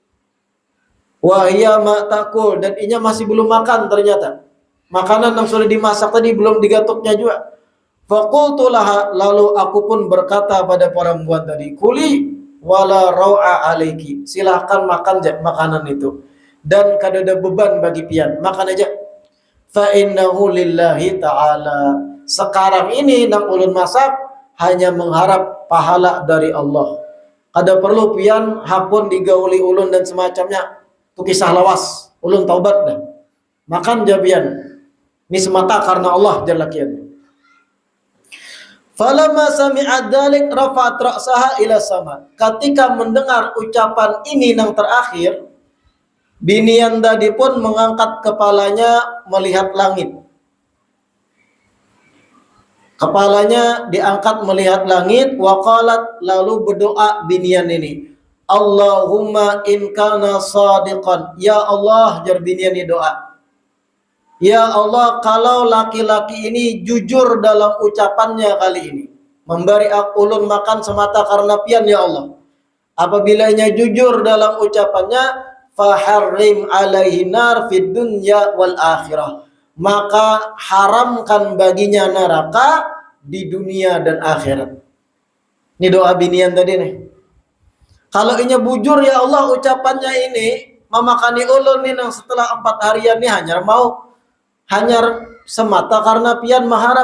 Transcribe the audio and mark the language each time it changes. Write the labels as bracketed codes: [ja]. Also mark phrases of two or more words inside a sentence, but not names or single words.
[ar] وهي ما تأكل, [bjn] dan inya masih belum makan ternyata. Makanan yang sudah dimasak tadi belum digatuknya juga. [ar] فقلت لها, [bjn] lalu aku pun berkata pada perempuan tadi, [ar] كلي ولا روع عليك. [bjn] Silahkan makan makanan itu. Dan kada ada beban bagi pian, makan aja. [ar] فإنه لله تعالى. [bjn] Sekarang ini nang ulun masak hanya mengharap pahala dari Allah. Kada perlu pian hakun digauli ulun dan semacamnya. Itu kisah lawas. Ulun taubat dah. Makan jabian. Ini semata karena Allah jalla kian. [ar] فلما سمعت ذلك رفعت رأسها إلى السماء. [bjn] Ketika mendengar ucapan ini yang terakhir, binian tadi pun mengangkat kepalanya melihat langit. Kepalanya diangkat melihat langit, waqalat, lalu berdoa binian ini. [ar] اللهم إن كان صادقا. يا الله, [bjn] jar binian ini doa. [ar] يا الله, [bjn] kalau laki-laki ini jujur dalam ucapannya kali ini, memberi ulun makan semata karena pian [ar] يا الله. [bjn] Apabila ia jujur dalam ucapannya, [ar] فحرم عليه النار في الدنيا والآخرة. [bjn] Maka haramkan baginya neraka di dunia dan akhirat. Ini doa binian tadi nih. Kalau inya bujur [ar] يا الله [bjn] ucapannya ini, memakani ulun nih setelah 4 harian nih hanya semata karena pian mengharap.